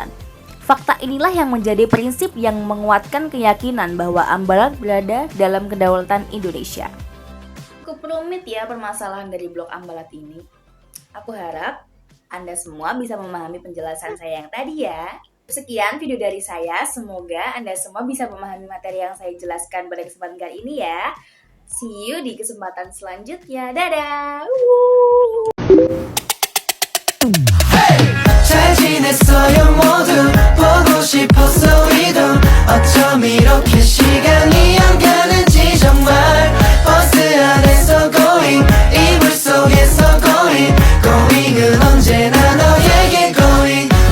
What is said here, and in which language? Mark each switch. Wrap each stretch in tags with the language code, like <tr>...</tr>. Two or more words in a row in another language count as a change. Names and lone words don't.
<id>Fakta inilah yang menjadi prinsip yang menguatkan keyakinan bahwa Ambalat berada dalam kedaulatan Indonesia. Cukup rumit ya permasalahan dari Blok Ambalat ini. Aku harap Anda semua bisa memahami penjelasan saya yang tadi ya. Sekian video dari saya, semoga Anda semua bisa memahami materi yang saya jelaskan pada kesempatan kali ini ya.</id> <en>See you</en> <id>di kesempatan selanjutnya. Dadah!</id> <ko>잘 지냈어요 모두 보고 싶었어 우리도 어쩜 이렇게 시간이 안 가는지 정말 버스 안에서 going 이불 속에서 going은 언제나 너에게 going</ko>